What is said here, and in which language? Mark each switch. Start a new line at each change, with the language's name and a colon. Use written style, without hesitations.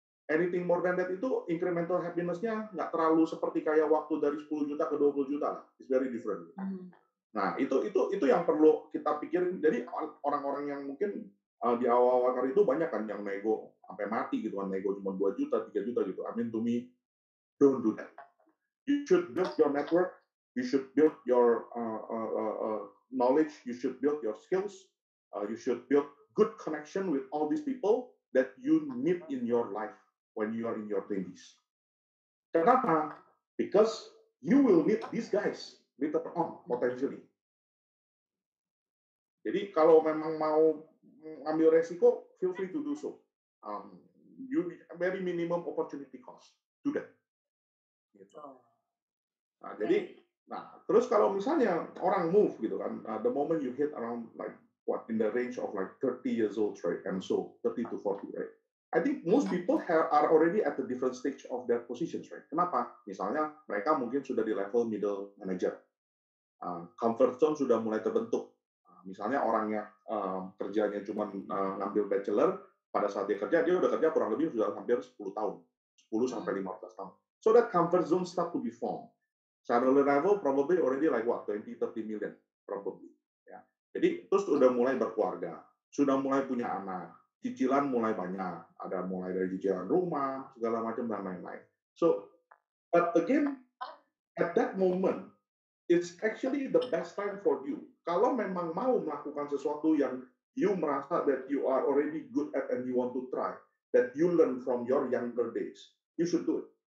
Indonesian: Anything more than that itu incremental happiness-nya nggak terlalu seperti kayak waktu dari 10 juta ke 20 juta lah.
English: It's very different.
Indonesian: Nah, itu yang perlu kita pikirin. Jadi orang-orang yang mungkin di awal-awal karir itu banyak kan yang nego sampai mati gitu kan, nego cuma 2 juta, 3 juta gitu.
English: I mean to me, don't do that. You should build your network, you should build your knowledge, you should build your skills, you should build good connection with all these people that you need in your life when you are in your 20s.
Indonesian: Kenapa?
English: Because you will meet these guys later on, potentially.
Indonesian: Jadi kalau memang mau ambil resiko,
English: feel free to do so. You very minimum opportunity cost. Do that. Gitu.
Indonesian: Nah, jadi, terus kalau misalnya orang
English: move gitu kan, the moment you hit around like what in the range of like 30 years old, right, and so 30 to 40, right? I think most people are already at a different stage of their positions, right?
Indonesian: Kenapa? Misalnya mereka mungkin sudah di level middle manager, comfort zone sudah mulai terbentuk. Misalnya orangnya kerjanya cuma ngambil bachelor, pada saat dia udah kerja kurang lebih sudah hampir 10 tahun, 10 sampai 15 tahun.
English: So that comfort zone start to be formed. Salary level probably already like what 20-30 million probably.
Indonesian: Ya. Jadi terus udah mulai berkeluarga, sudah mulai punya anak, cicilan mulai banyak, ada mulai dari cicilan rumah, segala macam dan lain-lain.
English: So, but again, at that moment, it's actually the best time for you.
Indonesian: Kalau memang mau melakukan sesuatu yang
English: you merasa that you are already good at and you want to try, that you learn from your younger days, you should do it.